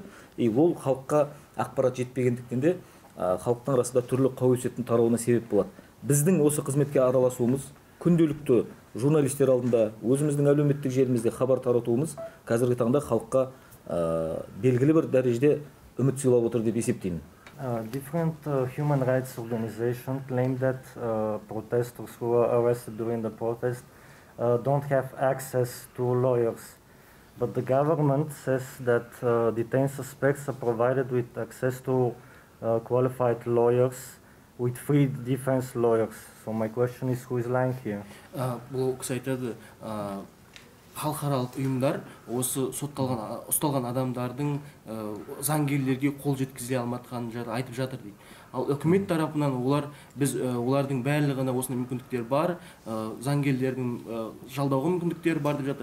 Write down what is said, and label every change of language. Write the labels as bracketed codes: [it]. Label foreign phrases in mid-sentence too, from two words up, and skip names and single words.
[kk] Ол халыққа ақпарат жетпегендіктен де халықтың арасында түрлі қауесеттің тарауына себеп болады. Біздің осы қызметке араласуымыз, күнделікті журналистер алдында, өзіміздің әлеуметтік желімізде хабар таратуымыз қазіргі таңда халыққа белгілі бір дәрежеде үміт сыйлап отыр деп есептеймін. [en] Different human rights organizations claim that protesters who were arrested during the protest don't have access to lawyers. But the government says that detained suspects are provided with access to qualified lawyers with free defense lawyers. So my question is, who is lying here? [kk] Бұл кісі айтады, халықаралық ұйымдар осы ұсталған адамдардың заңгерлерге қол жеткізе алматқанын айтып жатыр дейді. Ал үкімет тарапынан олардың барлығына осындай мүмкіндіктер бар, заңгерлердің жалдауға мүмкіндіктері бар деп жатыр.